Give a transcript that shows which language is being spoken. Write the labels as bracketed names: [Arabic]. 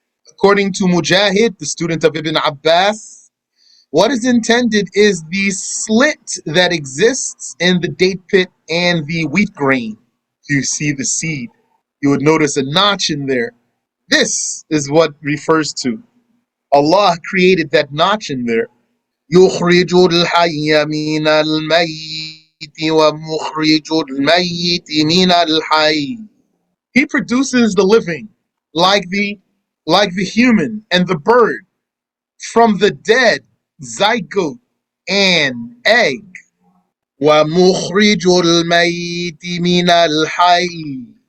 [English] According to Mujahid, the student of Ibn Abbas, what is intended is the slit that exists in the date pit and the wheat grain. You see the seed. You would notice a notch in there. This is what refers to. Allah created that notch in there. [Arabic] يخرج الحي من الميت ومخرج الميت من الحي. [English] He produces the living, like the human and the bird, from the dead, zygote and egg. [Arabic] وَمُخْرِجُ الْمَيِّتِ مِنَ الْحَيِّ.